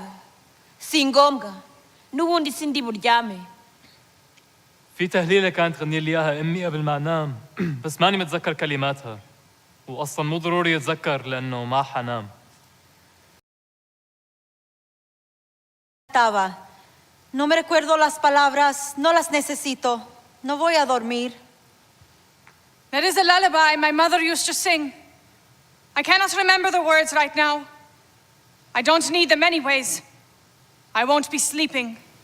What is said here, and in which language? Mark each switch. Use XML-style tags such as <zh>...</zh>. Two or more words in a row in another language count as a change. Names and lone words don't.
<rw>Si ngombwa. Nubundi sindi buryame.</rw> <ar>في تهليلة كانت تغني لي إياها أمي قبل ما أنام بس ماني متذكر كلماتها وأصلاً مو ضروري أتذكر لأنه ما حنام.</ar> <es>No me recuerdo las palabras, no las necesito. No voy a dormir.</es> <en>That is a lullaby my mother used to sing. I cannot remember the words right now. I don't need them anyways. I won't be sleeping.</en>